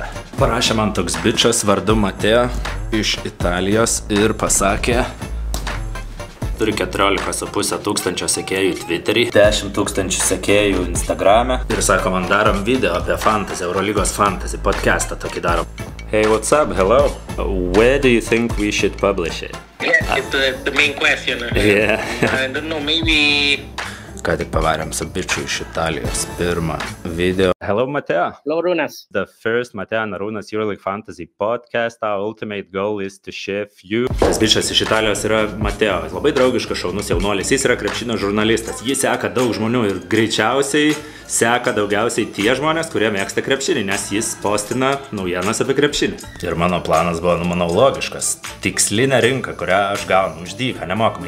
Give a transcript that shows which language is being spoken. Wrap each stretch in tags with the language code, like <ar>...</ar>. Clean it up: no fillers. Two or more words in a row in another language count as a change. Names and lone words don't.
<lt>Parašė man toks bičas vardu Mateo iš Italijos ir pasakė, turi 14,5 tūkstančio sekėjų Twitter'y, 10 tūkstančių sekėjų Instagram'e ir sako, man darom video apie fantasy, Eurolygos fantasy, podcastą tokį darom.</lt> <en>Hey, what's up? Hello. Where do you think we should publish it? Yeah, it's the main question. Yeah. I don't know, maybe...</en> <lt>Ką tik pavarėm su bičiu iš Italijos pirmą video.</lt> <en>Hello, Mateo. Hello, Runas. The first Mateo and Arūnas EuroLeague Fantasy podcast. Our ultimate goal is to share few.</en> <lt>Tas bičas iš Italijos yra Mateo. Labai draugiškas šaunus jaunuolis. Jis yra krepšinio žurnalistas. Jis seka daug žmonių ir greičiausiai seka daugiausiai tie žmonės, kurie mėgsta krepšinį, nes jis postina naujienas apie krepšinį. Ir mano planas buvo, manau, logiškas. Tikslinė rinka, kurią aš gaunu už dyką, nemokamai.</lt>